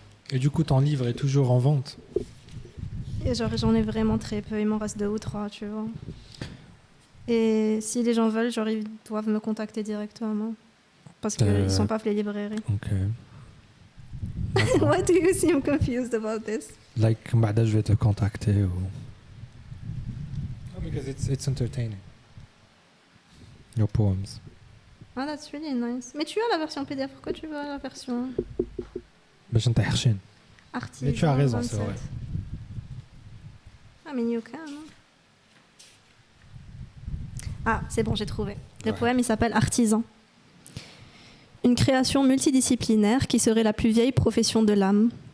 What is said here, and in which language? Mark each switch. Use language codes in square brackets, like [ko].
[fr] Et du coup, ton livre est toujours en vente? Et j'en ai vraiment très peu. Il m'en reste 2 ou 3, tu vois. Et si les gens veulent, ils doivent me contacter directement. Parce qu'ils ne sont pas les librairies. Ok. [en] Why do you seem confused about this? Like, [fr] je vais te contacter ou... [en] Oh, because it's entertaining. Your poems. Ah, that's really nice. [fr] Mais tu as la version PDF. Pourquoi tu veux la version... Je t'ai Artisan. Mais tu as raison, 27. c'est vrai. Ah, mais [en] you can. [fr] Ah, c'est bon, j'ai trouvé. Le poème, il s'appelle Artisan. Une création multidisciplinaire qui serait la plus vieille profession de l'âme.